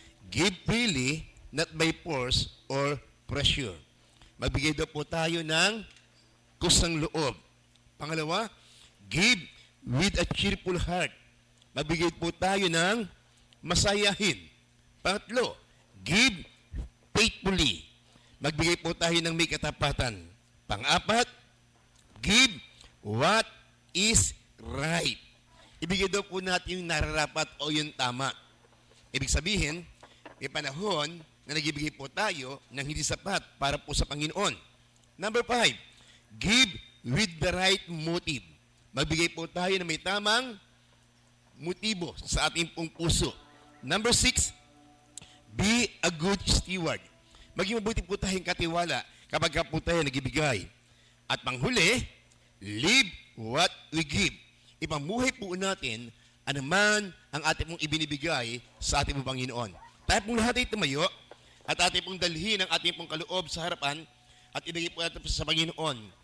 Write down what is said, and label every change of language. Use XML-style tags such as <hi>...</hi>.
<en>Give freely, not by force or pressure.</en> <tl>Magbigay daw po tayo ng kusang loob.</tl> <en>Pangalawa, give with a cheerful heart.</en> <tl>Magbigay po tayo ng masayahin.</tl> <en>Pangatlo, give faithfully.</en> <tl>Magbigay po tayo ng may katapatan.</tl> <en>Pang-apat, give what is right.</en> <tl>Ibigay daw po natin yung nararapat o yung tama. Ibig sabihin, may panahon na nagbibigay po tayo ng hindi sapat para po sa Panginoon.</tl> <en>Number 5, give with the right motive.</en> <tl>Magbigay po tayo na may tamang motibo sa ating pong puso.</tl> <en>Number 6, be a good steward.</en> <tl>Maging mabuti po tayong katiwala kapag po tayo nagbibigay. At panghuli,</tl> <en>live what we give.</en> <tl>Ipamuhay po natin anuman ang ating pong ibinibigay sa ating pong Panginoon. Tayo pong lahat ay tumayo at ating pong dalhin ang ating pong kaloob sa harapan at ibigay po natin sa Panginoon.</tl>